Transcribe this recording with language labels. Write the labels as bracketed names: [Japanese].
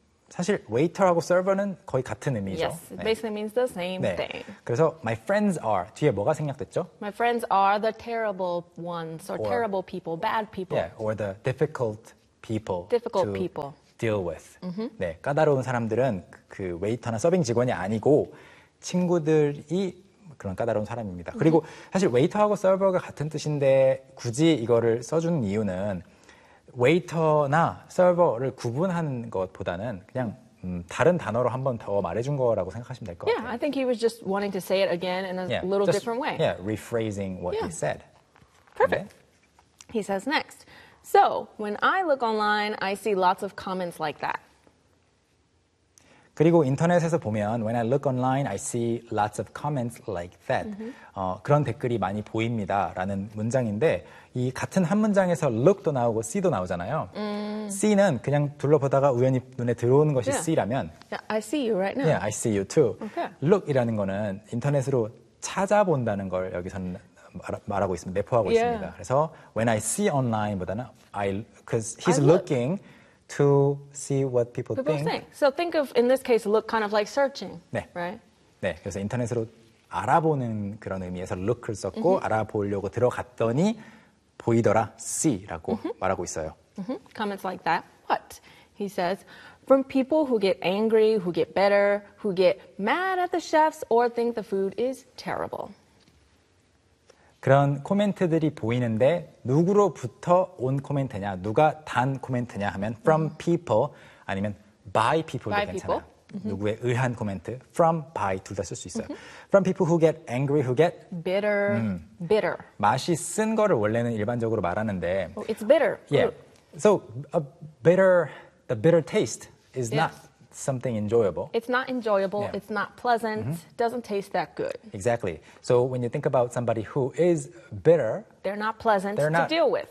[Korean] 사실 웨이터하고 서버는 거의 같은 의미죠. [English] Yes, it basically means the same [Korean] 네. [English] thing. [Korean] 그래서 [English] my friends are [Korean] 뒤에 뭐가 생략됐죠? [English] My friends are the terrible ones or terrible people, bad people. or the difficult people. Difficult people. Deal with. Mm-hmm. [Korean] 네, 까다로운 사람들은 그 웨이터나 서빙 직원이 아니고 친구들이 그런 까다로운 사람입니다. 그리고 사실 웨이터하고 서버가 같은 뜻인데 굳이 이거를 써준 이유는 웨이터나 서버를 구분하는 것보다는 그냥 다른 단어로 한 번 더 말해준 거라고 생각하시면 될 것 같아요. [English] Yeah, I think he was just wanting to say it again in a little different way. Yeah, rephrasing what he said. Perfect. 네. He says next. So, when I look online, I see lots of comments like that. [Korean] 그리고 인터넷에서 보면 [English] when I look online, I see lots of comments like that. Mm-hmm. [Korean] 그런 댓글이 많이 보입니다. 라는 문장인데 이 같은 한 문장에서 look도 나오고 see도 나오잖아요. see는 그냥 둘러보다가 우연히 눈에 들어오는 것이 see라면 [English] I see you right now. Yeah, I see you too. Okay. [Korean] look이라는 거는 인터넷으로 찾아본다는 걸 여기서는 말하고 있습니다. 내포하고 있습니다. [English] 그래서 when I see online보다는 because he's looking to see what people think. So think of, in this case, look kind of like searching, 네. right? [Korean] 네, 그래서 인터넷으로 알아보는 그런 의미에서 look을 썼고 mm-hmm. 알아보려고 들어갔더니 보이더라, see라고 mm-hmm. 말하고 있어요. [English] Mm-hmm. Comments like that. What? He says, from people who get angry, who get bitter, who get mad at the chefs or think the food is terrible. [Korean] 그런 코멘트들이 보이는데 누구로부터 온 코멘트냐, 누가 단 코멘트냐 하면 [English] from people [Korean] 아니면 by people도 by 괜찮아요. People. Mm-hmm. 누구에 의한 코멘트, from, by 둘 다 쓸 수 있어요. Mm-hmm. [English] From people who get [Korean] angry, who get [English] bitter. Bitter. [Korean] 맛이 쓴 거를 원래는 일반적으로 말하는데 [English] oh, It's bitter. Yeah. So the bitter taste is not something enjoyable. It's not enjoyable. Yeah. It's not pleasant. Mm-hmm. Doesn't taste that good. Exactly. So when you think about somebody who is bitter, they're not pleasant they're not, to deal with.